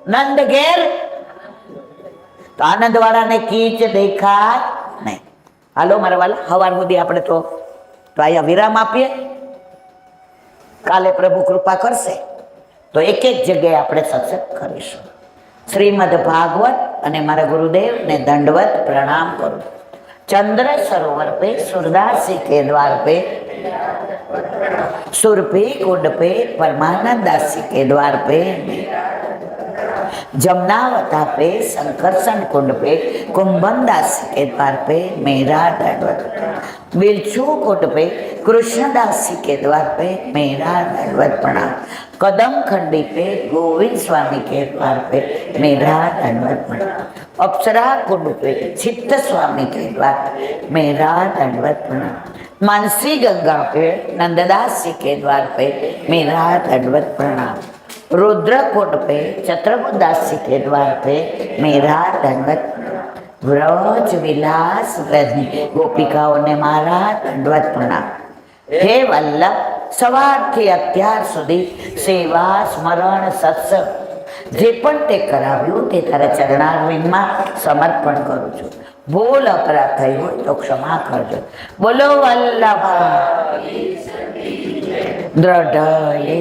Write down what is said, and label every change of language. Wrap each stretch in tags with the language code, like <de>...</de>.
<gu>નંદ ઘેર તો આનંદ વાળાને કીચ દેખાય નહીં. હાલો મારા વાલા, સવાર સુધી આપણે તો અહીંયા વિરામ આપીએ. કાલે પ્રભુ કૃપા કરશે તો એક જગ્યાએ આપણે સત્સંગ કરીશું. શ્રીમદ ભાગવત અને મારા ગુરુદેવને દંડવત પ્રણામ કરું.</gu> <hi>चंद्र सरोवर पे सूरदासी के द्वार पे सुर पे कुंड पे परमानंद दासी के द्वार पे जमुनावता पे संकर्षण कुंड पे कुंभन दास के द्वार पे मेरा दंडवत, बिरछू कुंड पे कृष्णदास जी के द्वार पे मेरा दंडवत प्रणाम, कदम खंडी पे गोविंद स्वामी के द्वार पे मेरा दंडवत प्रणाम, अप्सरा कुंड पे चित्त स्वामी के द्वार पे मेरा दंडवत प्रणाम, मानसी गंगा पे नंददास जी के द्वार पे मेरा दंडवत प्रणाम, रुद्रकुंड पे चत्रबुदास जी के द्वार पे मेरा दंडवत, व्रज विलास</hi> <gu>व्रजनी गोपिकाओं ने मारा दंडवत प्रणाम। हे वल्लभ, સવારથી અત્યાર સુધી સેવા સ્મરણ સત્સંગ જે પણ તે કરાવ્યું તે તારા ચરણારવિંદમાં સમર્પણ કરું છું. ભૂલ અપરાધ થઈ હોય તો ક્ષમા કરજો. બોલો વલ્લભા દ્રઢ</gu>